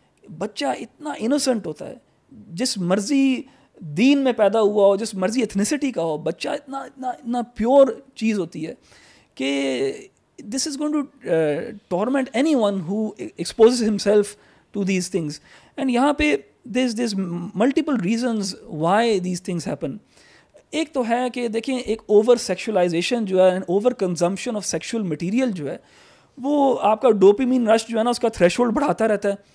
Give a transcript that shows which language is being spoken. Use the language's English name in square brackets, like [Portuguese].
[Urdu] بچہ اتنا انوسنٹ ہوتا ہے, جس مرضی دین میں پیدا ہوا ہو, جس مرضی ایتھنیسٹی کا ہو, بچہ اتنا پیور چیز ہوتی ہے کہ [English] this is going to torment anyone who exposes himself to these things. And یہاں پہ there's multiple reasons why these things happen. [Urdu] ایک تو ہے کہ دیکھیں ایک اوور سیکشولائزیشن جو ہے, over consumption of sexual material جو ہے, وہ آپ کا ڈوپیمین رش جو ہے نا اس کا تھریش ہولڈ بڑھاتا رہتا ہے.